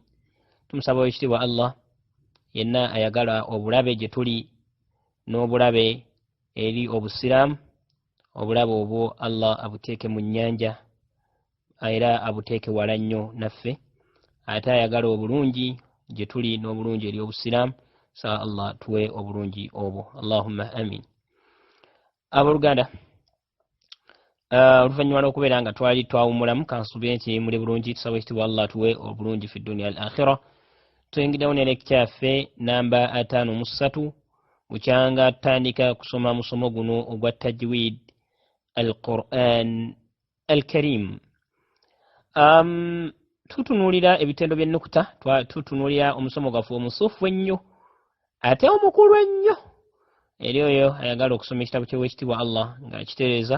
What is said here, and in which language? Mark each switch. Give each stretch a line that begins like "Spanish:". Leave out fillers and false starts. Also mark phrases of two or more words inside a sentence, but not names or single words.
Ganda: Tumusaba ekitiibwa Allah yenna ayagala obulabe gye tuli n'obulabe eri obusiraamu, obulabe obwo Allah abuteeke mu nnyanja era abuteeke wala nnyo naffe, ate ayagala obulungi gye tuli n'obulungi eri obusiraamu. Sa Allah tuwe obulungi obwo.
Arabic: اللهم آمين.
Ganda: Abooluganda, oluvannyuma lw'okubeera nga twali twawumulamu kansubire nti muli bulungi, tusaba ekitiibwa Allah tuwe obulungi
Arabic: في الدنيا الآخرة.
Ganda: Tuyingiddewo ne lekcha yaffe namba 53 bukyanga tutandika kusoma musomo guno ogwa
Arabic: تجويد القرآن الكريم.
Ganda: Tutunuulira ebitendo by'ennukuta, tutunuulira omusomo gwaffe omusuufu ennyo ate omukulu ennyo eri oyo ayagala okusoma ekitabo ky'Oweekitiibwa Allah nga kitereeza.